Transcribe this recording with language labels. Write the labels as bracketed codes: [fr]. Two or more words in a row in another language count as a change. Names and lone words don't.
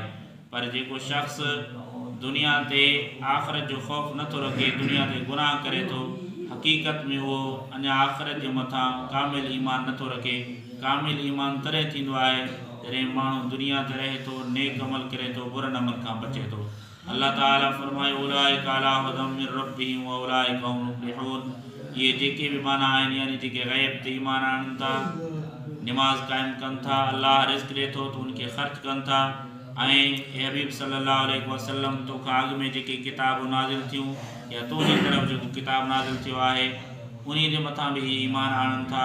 [sd] पर जेको शख़्स दुनिया ते आख़िरत जो ख़ौफ़ नथो रखे, दुनिया ते गुनाह करे थो, हक़ीक़त में उहो अञा आख़िरत जे मथां कामिल ईमान नथो रखे। कामिल ईमान तॾहिं थींदो आहे जॾहिं माण्हू दुनिया ते रहे थो, नेक अमल करे थो, बुरनि अमल खां बचे थो। अल्लाह ताला फरमायो, [ar] أولئك على هدى من ربهم وأولئك هم المفلحون, [sd] ये जेके भी माना आहिनि यानी जेके ग़ैब ते ईमान आणनि था, निमाज़ क़ाइमु कनि था, अल्लाह रिज़्क़ ॾिए थो त उनखे ख़र्च कनि था, ऐं हबीब [ar] صلى الله عليه وسلم [sd] तोखां अॻु में जेके किताब नाज़िल थियूं या तुंहिंजी तरफ़ जेको किताब नाज़िल थियो आहे उन जे मथां बि ईमान आणनि था।